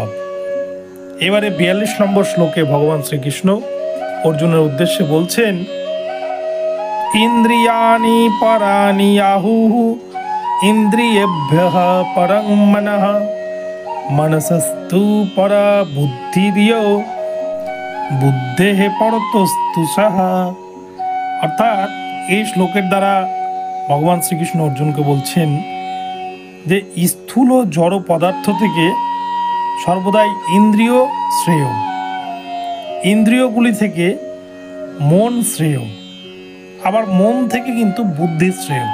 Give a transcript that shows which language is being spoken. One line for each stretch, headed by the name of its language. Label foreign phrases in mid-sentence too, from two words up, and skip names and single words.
Bangla: এবারে 42 নম্বর শ্লোকে ভগবান শ্রীকৃষ্ণ অর্জুনের উদ্দেশ্যে বলছেন,
Sanskrit: ইন্দ্রিয়াণি পরাণি আহুঃ ইন্দ্রিয়েভ্যঃ পরং মনঃ मनसस्तु परा बुद्धिर्यो बुद्धेः परतस्तु सः।
Bangla: अर्थात এই শ্লোকের দ্বারা ভগবান শ্রীকৃষ্ণ অর্জুনকে বলছেন যে স্থূল জড় পদার্থ থেকে সর্বদাই ইন্দ্রিয় শ্রেয়, ইন্দ্রিয়গুলি থেকে মন শ্রেয়, আবার মন থেকে কিন্তু বুদ্ধি শ্রেয়।